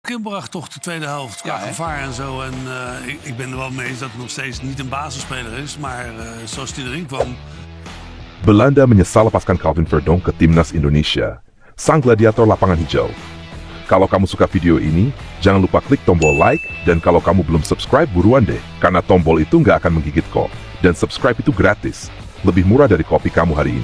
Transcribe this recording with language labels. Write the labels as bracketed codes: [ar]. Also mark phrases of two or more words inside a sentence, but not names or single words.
[nl] Kimbrach toch de tweede helft qua gevaar en zo. En ik ben er wel mee eens dat het nog steeds niet een basisspeler is. Maar zoals hij erin kwam... [id] Belanda menyesal lepaskan Calvin Verdonk ke Timnas Indonesia, sang gladiator lapangan hijau. Kalau kamu suka video ini, jangan lupa klik tombol like, dan kalau kamu belum subscribe buruan deh, karena tombol itu nggak akan menggigit kok. Dan subscribe itu gratis, lebih murah dari kopi kamu hari ini.